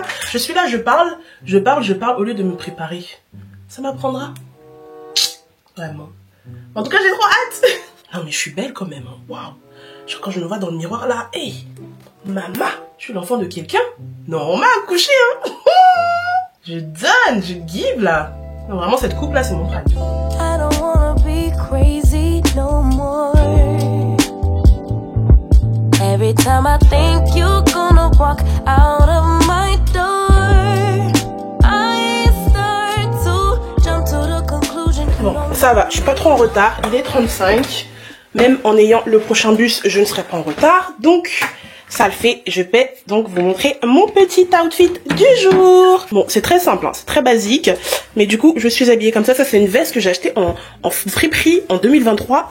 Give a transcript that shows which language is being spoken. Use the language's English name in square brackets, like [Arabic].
[French] Je suis là, je parle au lieu de me préparer. Ça m'apprendra. Vraiment. En tout cas, j'ai trop hâte. Non, mais je suis belle quand même. Hein. Waouh. Genre, quand je me vois dans le miroir, là, hey, maman, je suis l'enfant de quelqu'un. Non, on m'a accouché, hein. Je donne, je give, là. Non, vraiment, cette coupe, là, c'est mon frère. [English] I don't wanna be crazy no more. Every time I think you're gonna walk out of my door, I start to jump to the conclusion. [French] Bon, ça va, je suis pas trop en retard. Il est 35. Même en ayant le prochain bus, je ne serai pas en retard. Donc, ça le fait. Je vais donc vous montrer mon petit outfit du jour. Bon, c'est très simple, hein, c'est très basique. Mais du coup, je suis habillée comme ça. Ça, c'est une veste que j'ai achetée en friperie en 2023.